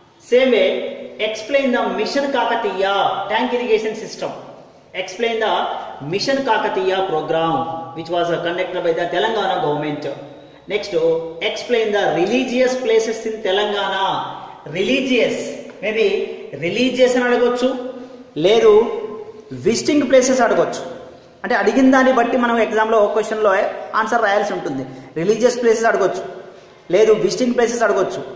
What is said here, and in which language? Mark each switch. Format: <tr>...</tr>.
<en>Same way explain the mission Kakatiya tank irrigation system. Explain the Mission Kakatiya program which was conducted by the Telangana government. Next, explain the religious places in Telangana. Religious, maybe religious</en> <te>అని అడగొచ్చు, లేదు</te> <en>Visiting places అడగొచ్చు.</en> <te>అంటే అడిగిన దాన్ని బట్టి మనం ఎగ్జామ్లో ఒక క్వశ్చన్లో ఆన్సర్ రాయాల్సి ఉంటుంది.</te> <en>religious places</en> <te>అడగొచ్చు, లేదు</te> <en>Visiting places అడగొచ్చు.</en>